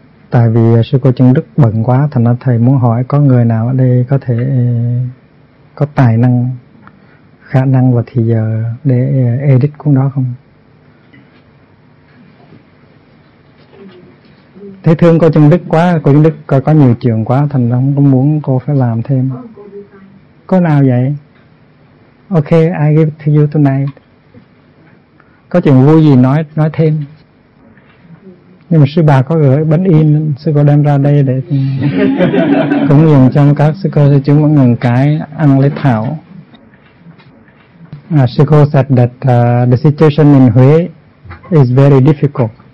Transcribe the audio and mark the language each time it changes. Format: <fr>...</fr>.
<vi>Tại vì sư cô Trân Đức bận quá, thành ra thầy muốn hỏi có người nào ở đây có thể có tài năng, khả năng và thì giờ để edit cuốn đó không? Thế thương cô Trân Đức quá, cô Trân Đức có nhiều chuyện quá, thành ra không muốn cô phải làm thêm. Có nào vậy?</vi> <en>Ok, I give it to you tonight.</en> <vi>Có chuyện vui gì nói thêm. Nhưng mà sư bà có gửi bánh in, sư cô đem ra đây để cũng dùng cho các sư cô sư chúng mỗi người cái ăn lấy thảo.</vi> <en>Sư cô said that the situation in Huế is very difficult.</en>